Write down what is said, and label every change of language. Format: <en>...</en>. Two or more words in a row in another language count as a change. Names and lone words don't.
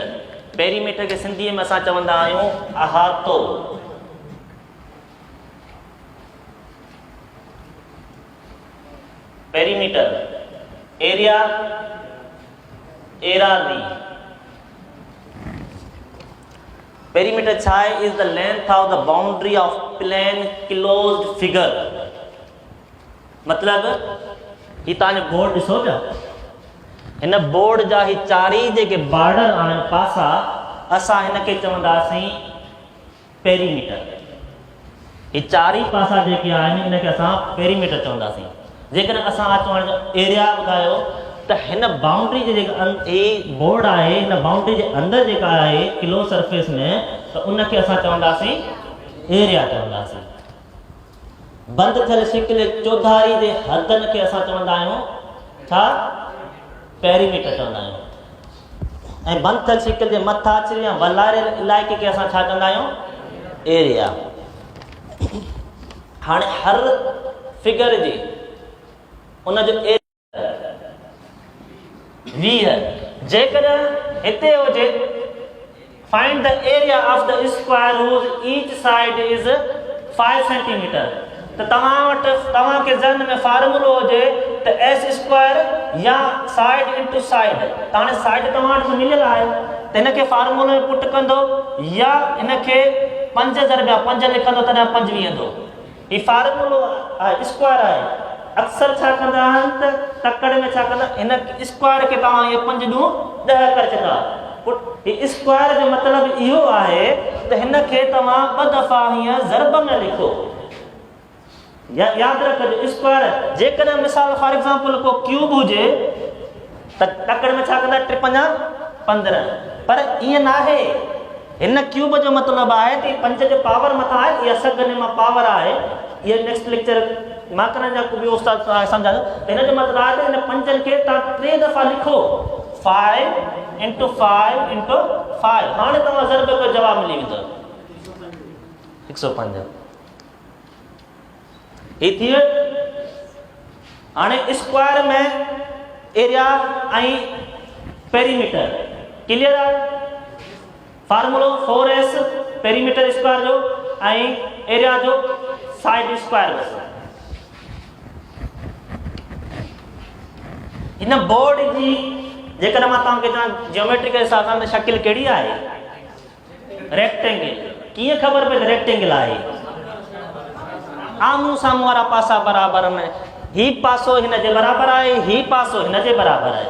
<sd>पेरीमीटर खे सिंधीअ में असां चवंदा आहियूं अहातो। पेरीमीटर, एरिया, एराज़ी। पेरीमीटर छा आहे?</sd> <en>is the length of the boundary of plane closed figure.</en> <sd>मतलब ही तव्हांजो बोर्ड ॾिसो पिया, हिन बोर्ड जा ही चारी जेके बॉर्डर आहिनि पासा, असां हिनखे चवंदासीं पेरीमीटर। ही चारी पासा जेके आहिनि हिनखे असां पेरीमीटर चवंदासीं। जेकॾहिं असां अचो एरिया ॿुधायो त हिन बाउंड्री जे जेका बोर्ड आहे, हिन बाउंड्री जे अंदरि जेका आहे</sd> <en>close surface</en> <sd>में, त उनखे असां चवंदासीं एरिया चवंदासीं। बंदि थियल शिकिल चौधारी जे हदनि खे असां चवंदा आहियूं छा? पेरीमीटर चवंदा आहियूं। ऐं बंदि थियल शिकिल जे मथां अचल या वलारियल इलाइक़े खे असां छा चवंदा आहियूं? एरिया। हाणे हर फिगर जी उनजो एरिया 20। जेकॾहिं हिते हुजे</sd> <en>find the area of the square whose each side is 5 centimetre,</en> <sd>त तव्हां वटि तव्हांखे ज़हन में फार्मूलो हुजे त</sd> <en>s square</en> <sd>या</sd> <en>side into side.</en> <sd>त हाणे साइड तव्हां वटि मिलियल आहे त हिनखे फार्मूलो में पुट कंदो या हिनखे 5 ज़रबिया 5 लिखंदो तॾहिं 5 ईंदो। ही फार्मूलो आहे, स्क्वायर आहे। अक्सर छा कंदा आहिनि त तकड़ में छा कंदा, हिन स्क्वायर खे तव्हां इहे 5 ॾूं 10 करे छॾंदा। ही स्क्वायर जो मतिलबु इहो आहे त हिनखे तव्हां 2 दफ़ा हीअं ज़रब में लिखो। यादि रखिजो स्क्वायर। जेकॾहिं मिसाल</sd> <en>for example</en> <sd>को क्यूब हुजे त तकड़ में छा कंदा 3 पंजा 15, पर ईअं न आहे। हिन क्यूब जो मतिलबु आहे त 5 जो पावर मथां आहे, इहा सगने मां पावर आहे। इहा</sd> <en>next lecture</en> <sd>मां करण जा को बि उस्ताद सम्झायो त हिन जो मतिलबु आहे त हिन 5 खे तव्हां 3 दफ़ा लिखो,</sd> <en>5 into 5 into 5.</en> <sd>हाणे तव्हां ज़रब जो जवाबु मिली वेंदो 105। ही थी वियो। हाणे स्क्वायर में एरिया ऐं पेरीमीटर क्लियर आहे। फार्मूलो 4s</sd> <en>perimeter square</en> <sd>जो ऐं एरिया जो</sd> <en>side square</en> <sd>बस। हिन बोर्ड जी जेकॾहिं मां तव्हांखे चवां जियोमेट्री के हिसाब सां शकिल कहिड़ी आहे? रेक्टेंगल। कीअं ख़बर पए त रेक्टेंगल आहे? आम्हूं साम्हूं वारा पासा बराबरि में, ही पासो हिन जे बराबरि आहे, ही पासो हिन जे बराबरि आहे।</sd>